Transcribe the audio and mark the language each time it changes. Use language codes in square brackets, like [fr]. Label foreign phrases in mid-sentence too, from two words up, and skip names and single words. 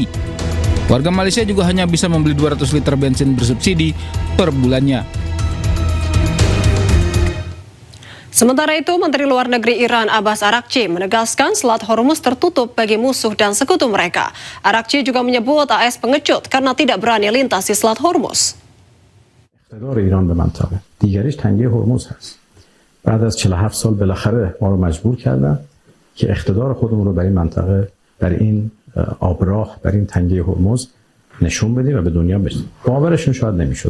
[id] Warga Malaysia juga hanya bisa membeli 200 liter bensin bersubsidi per bulannya. Sementara itu, Menteri Luar Negeri Iran Abbas Araghchi menegaskan Selat Hormuz tertutup bagi musuh dan sekutu mereka. Araghchi juga menyebut AS pengecut karena tidak berani lintas di Selat Hormuz. [fa] اقتدار ایران به منطقه دیگریش تنگه هرمز هست. بعد از 47 سال بالاخره ما رو مجبور کردن که اقتدار خودمون رو در این منطقه، در این آبراه، در این تنگه هرمز نشون بدیم و به دنیا بدیم. باورشون شاید نمیشد.